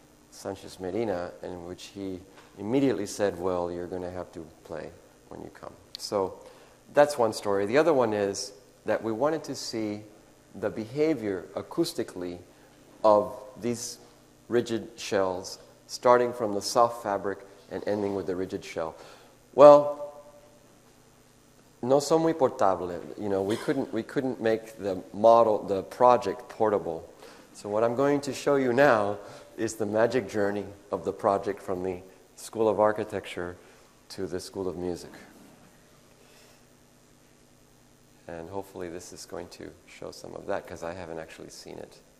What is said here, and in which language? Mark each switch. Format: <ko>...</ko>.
<en>Sanchez Medina, in which he immediately said, well, you're going to have to play when you come. So that's one story. The other one is that we wanted to see the behavior acoustically of these rigid shells, starting from the soft fabric and ending with the rigid shell.</en> <es>Well, no son muy portable.</es> <en>You know, we couldn't make the project portable. So what I'm going to show you now is the magic journey of the project from the School of Architecture to the School of Music. And hopefully this is going to show some of that, because I haven't actually seen it.</en>